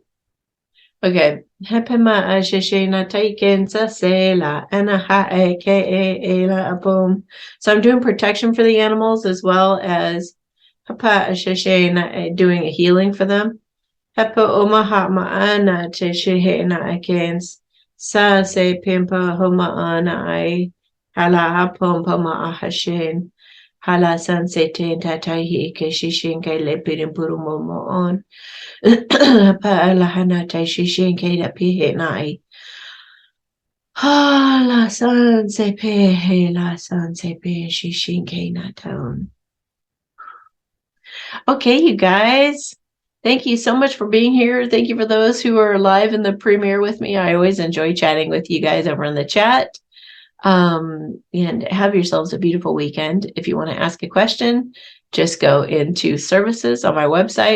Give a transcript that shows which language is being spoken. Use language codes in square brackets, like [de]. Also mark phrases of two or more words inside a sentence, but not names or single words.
[en] Okay. So I'm doing protection for the animals as well as doing a healing for them. Hepa omaha ma'ana te shehena against sa se pimpa homa ana I hala hapon pama ahashin hala san se ten tatahi ke shishin ke lepirin purumomo on pa alahana te shishin ke da pihe nai hala san se pe he la san se pe shishin ke naton. Okay, you guys. Thank you so much for being here. Thank you for those who are live in the premiere with me. I always enjoy chatting with you guys over in the chat. And have yourselves a beautiful weekend. If you want to ask a question, just go into services on my website.